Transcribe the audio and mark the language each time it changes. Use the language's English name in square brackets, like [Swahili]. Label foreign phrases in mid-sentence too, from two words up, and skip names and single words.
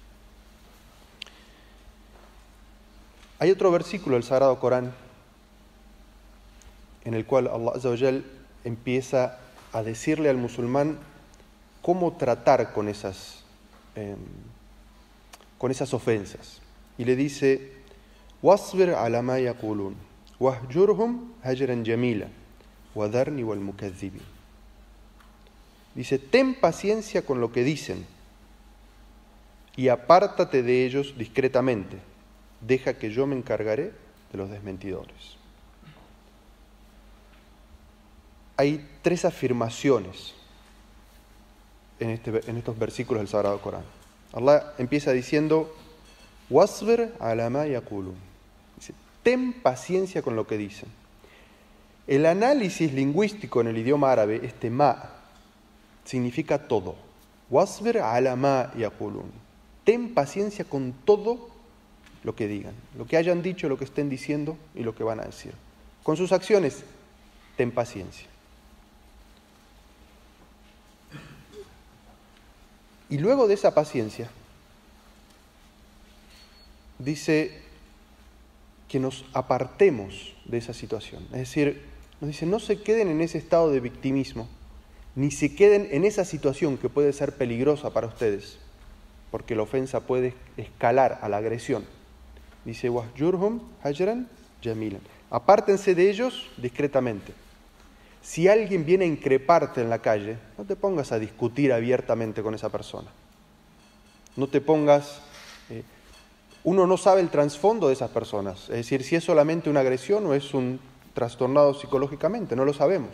[Spanish] Hay otro versículo del Sagrado Corán en el cual [Arabic] الله عز وجل [Spanish] empieza a decirle al musulmán cómo tratar con esas ofensas. Y le dice: [Arabic] واصبر على ما يقولون واهجرهم هجرا جميلا وذرني والمكذبين. [Spanish] Dice: ten paciencia con lo que dicen y apártate de ellos discretamente. Deja que yo me encargaré de los desmentidores. Hay 3 afirmaciones en estos versículos del Sagrado Corán. Allah empieza diciendo: [Arabic] واصبر على ما يقولون. [Spanish] Dice, ten paciencia con lo que dicen. El análisis lingüístico en el idioma árabe, este ma, significa todo. [Arabic] واصبر على ما يقولون. [Spanish] Ten paciencia con todo lo que digan, lo que hayan dicho, lo que estén diciendo y lo que van a decir. Con sus acciones, ten paciencia. Y luego de esa paciencia, dice que nos apartemos de esa situación. Es decir, nos dice, no se queden en ese estado de victimismo, ni se queden en esa situación que puede ser peligrosa para ustedes, porque la ofensa puede escalar a la agresión. Dice, [Arabic] واهجرهم هجرا جميلا. [Spanish] Apártense de ellos discretamente. Si alguien viene a increparte en la calle, no te pongas a discutir abiertamente con esa persona. No te pongas... uno no sabe el trasfondo de esas personas. Es decir, si es solamente una agresión o es un trastornado psicológicamente, no lo sabemos.